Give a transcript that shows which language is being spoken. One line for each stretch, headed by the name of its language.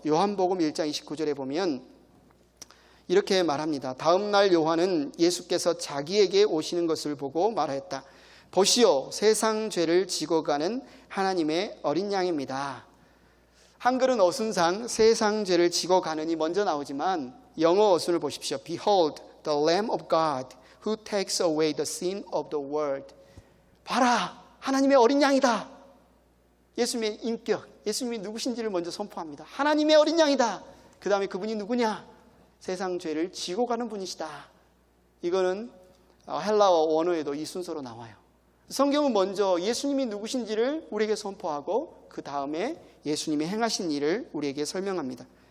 Korean: 요한복음 1장 29절에 보면 이렇게 말합니다. 다음 날 요한은 예수께서 자기에게 오시는 것을 보고 말하였다. 보시오, 세상 죄를 지고 가는 하나님의 어린 양입니다. 한글은 어순상 세상 죄를 지고 가는이 먼저 나오지만 영어 어순을 보십시오.
English: Behold, the Lamb of God who takes away the sin of the world.
Korean: 봐라, 하나님의 어린 양이다. 예수님의 인격, 예수님이 누구신지를 먼저 선포합니다. 하나님의 어린 양이다. 그 다음에 그분이 누구냐? 세상 죄를 지고 가는 분이시다. 이거는 헬라어 원어에도 이 순서로 나와요. 성경은 먼저 예수님이 누구신지를 우리에게 선포하고 그 다음에 예수님이 행하신 일을 우리에게 설명합니다.